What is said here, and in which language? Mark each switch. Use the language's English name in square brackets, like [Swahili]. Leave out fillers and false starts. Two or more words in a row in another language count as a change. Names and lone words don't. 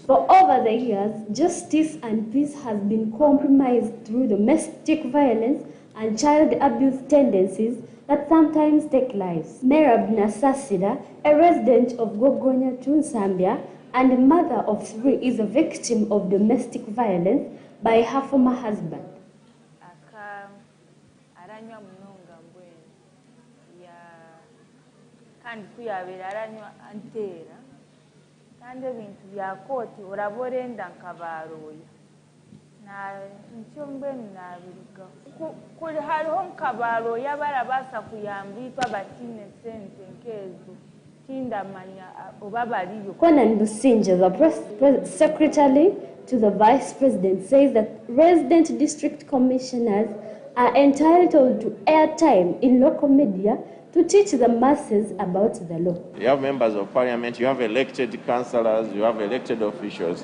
[English] For over the years, justice and peace has been compromised through domestic violence and child abuse tendencies that sometimes take lives. Merab Nasasida, a resident of Gogonya, Tunsambia, and a mother of 3, is a victim of domestic violence by her former husband. [Nyankole] Kandi kuyabera aranywa antera kandi ebintu bya kooti oraba orenda nkabaroya nkyo mbwenu nabirugaho kuri hariho nkabaroya barabaasa kuyambitwa batine sente nkezo tindamanya oba bariyo. [English] Conan Businja, the press secretary to the vice president, says that resident district commissioners are entitled to airtime in local media to teach the masses about the law. You have members of parliament, you have elected councillors, you have elected officials.